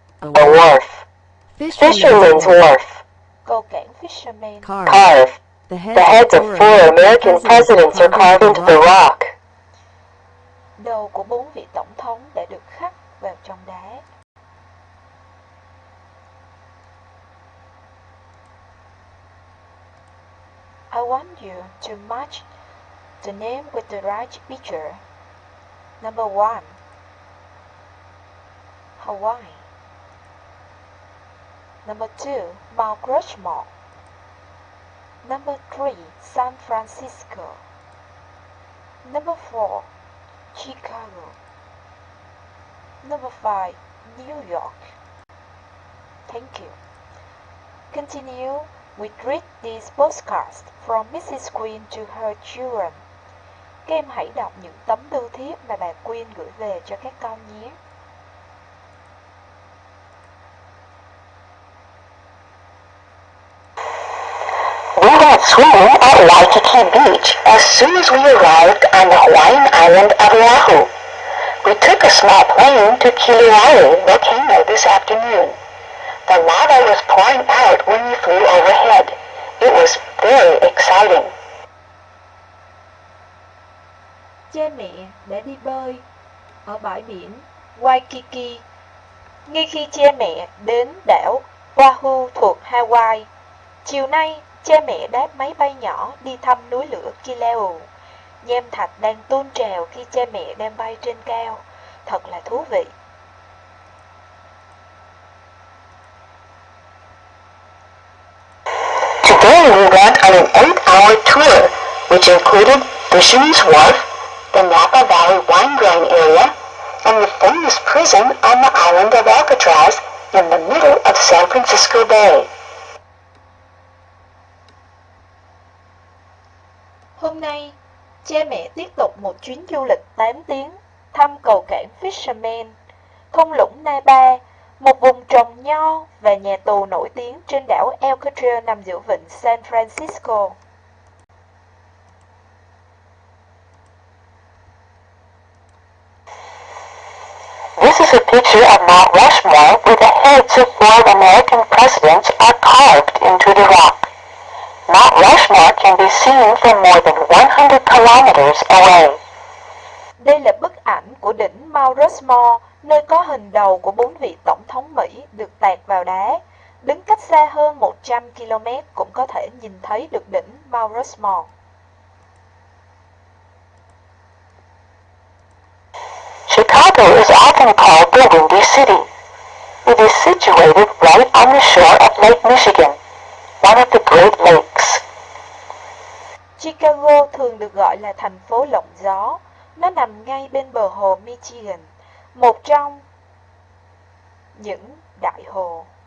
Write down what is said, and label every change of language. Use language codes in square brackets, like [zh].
[en] A wharf. Fisherman's Wharf. [vi] Cầu cảng Fisherman. [en] Carve. The heads of 4 American presidents are carved into the rock. [vi] Đầu của 4 vị tổng thống đã được khắc vào trong đá. [en] I want you to match the name with the right picture. Number 1. Hawaii. Number 2. Mount Rushmore. Number 3. San Francisco. Number 4. Chicago. Number 5. New York. Thank you. Continue. We read these postcards from Mrs. Queen to her children. [vi] Các em hãy đọc những tấm bưu thiếp mà bà Queen gửi về cho các con nhé. [en] We went swimming at Waikiki Beach as soon as we arrived on the Hawaiian island of Oahu. We took a small plane to Kilauea volcano this afternoon. The lava was pouring out when we flew overhead. It was very exciting. [vi] Cha mẹ đã đi bơi ở bãi biển Waikiki ngay khi cha mẹ đến đảo Oahu thuộc Hawaii. Chiều nay, cha mẹ đáp máy bay nhỏ đi thăm núi lửa Kilauea. Nham thạch đang tuôn trào khi cha mẹ đang bay trên cao. Thật là thú vị. [en] Today we went on an 8-hour tour, which included Fisherman's Wharf, the Napa Valley wine growing area, and the famous prison on the island of Alcatraz in the middle of San Francisco Bay. [vi] Hôm nay, cha mẹ tiếp tục một chuyến du lịch 8 tiếng thăm cầu cảng Fisherman, thung lũng Napa, một vùng trồng nho và nhà tù nổi tiếng trên đảo Alcatraz nằm giữa vịnh San Francisco. [en] This is a picture of Mount Rushmore where the heads of 4 American presidents are carved into the rock. Mount Rushmore can be seen from more than 100 kilometers away. [vi] Đây là bức ảnh của đỉnh Mount Rushmore, nơi có hình đầu của 4 vị tổng thống Mỹ được tạc vào đá. Đứng cách xa hơn 100 km cũng có thể nhìn thấy được đỉnh Mount Rushmore. [en] Chicago is often called the Windy City. It is situated right on the shore of Lake Michigan, one of the Great Lakes. [vi] Chicago thường được gọi là thành phố lộng gió. Nó nằm ngay bên bờ hồ Michigan, một trong những đại hồ.